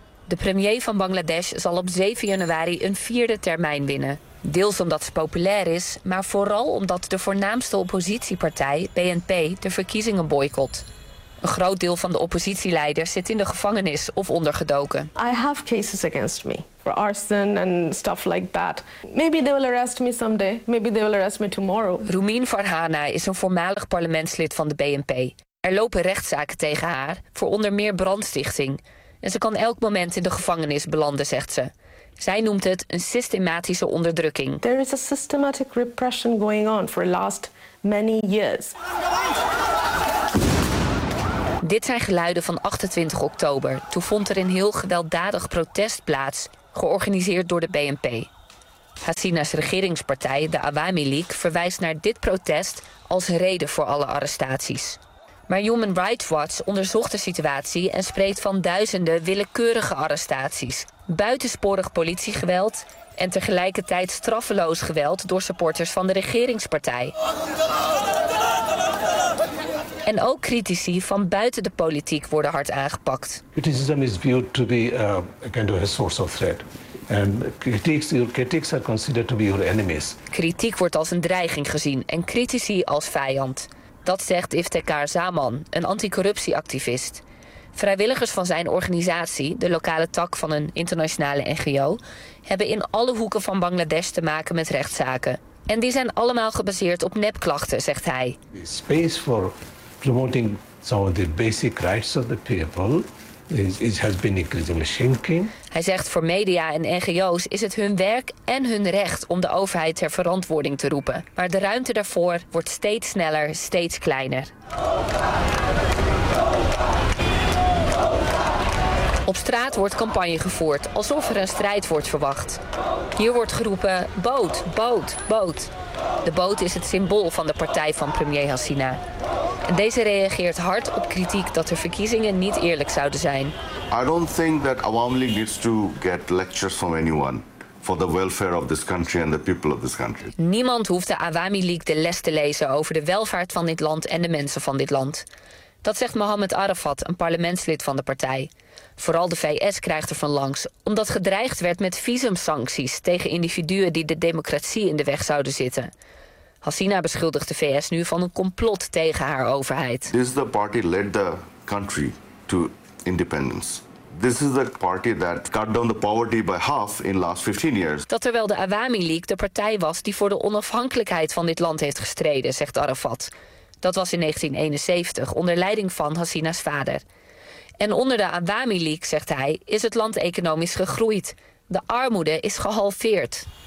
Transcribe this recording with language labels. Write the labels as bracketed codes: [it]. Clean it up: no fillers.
[nl] De premier van Bangladesh zal op 7 januari een vierde termijn winnen. Deels omdat ze populair is, maar vooral omdat de voornaamste oppositiepartij, BNP, de verkiezingen boycott. Een groot deel van de oppositieleiders zit in de gevangenis of ondergedoken. [en] I have cases against me for arson and stuff like that. Maybe they will arrest me someday. Maybe they will arrest me tomorrow. [nl] Rumin Farhana is een voormalig parlementslid van de BNP. Er lopen rechtszaken tegen haar voor onder meer brandstichting. En ze kan elk moment in de gevangenis belanden, zegt ze. Zij noemt het een systematische onderdrukking. [en] There is a systematic repression going on for the last many years. [nl] Dit zijn geluiden van 28 oktober. Toen vond er een heel gewelddadig protest plaats, georganiseerd door de BNP. Hasina's regeringspartij, de Awami League, verwijst naar dit protest als reden voor alle arrestaties. Maar Human Rights Watch onderzocht de situatie en spreekt van duizenden willekeurige arrestaties, buitensporig politiegeweld en tegelijkertijd straffeloos geweld door supporters van de regeringspartij. En ook critici van buiten de politiek worden hard aangepakt. [en] Criticism is viewed to be a kind of a source of threat. And critics are considered to be your enemies. [nl] Kritiek wordt als een dreiging gezien en critici als vijand. Dat zegt Iftekhar Zaman, een anticorruptieactivist. Vrijwilligers van zijn organisatie, de lokale tak van een internationale NGO, hebben in alle hoeken van Bangladesh te maken met rechtszaken. En die zijn allemaal gebaseerd op nepklachten, zegt hij. [en] The space for promoting some of the basic rights of the people is has been increasingly shrinking. [nl] Hij zegt voor media en NGO's is het hun werk en hun recht om de overheid ter verantwoording te roepen. Maar de ruimte daarvoor wordt steeds sneller, steeds kleiner. Op straat wordt campagne gevoerd, alsof er een strijd wordt verwacht. Hier wordt geroepen, boot, boot, boot. De boot is het symbool van de partij van premier Hasina. En deze reageert hard op kritiek dat de verkiezingen niet eerlijk zouden zijn. [en] I don't think that Awami League needs to get lectures from anyone for the welfare of this country and the people of this country. [nl] Niemand hoeft de Awami League de les te lezen over de welvaart van dit land en de mensen van dit land. Dat zegt Mohammed Arafat, een parlementslid van de partij. Vooral de VS krijgt er van langs, omdat gedreigd werd met visumsancties tegen individuen die de democratie in de weg zouden zitten. Hasina beschuldigt de VS nu van een complot tegen haar overheid. [en] This is the party led the country to independence. This is the party that cut down the poverty by half in the last 15 years. [nl] Dat terwijl de Awami League de partij was die voor de onafhankelijkheid van dit land heeft gestreden, zegt Arafat. Dat was in 1971 onder leiding van Hasina's vader. En onder de Awami League, zegt hij, is het land economisch gegroeid. De armoede is gehalveerd.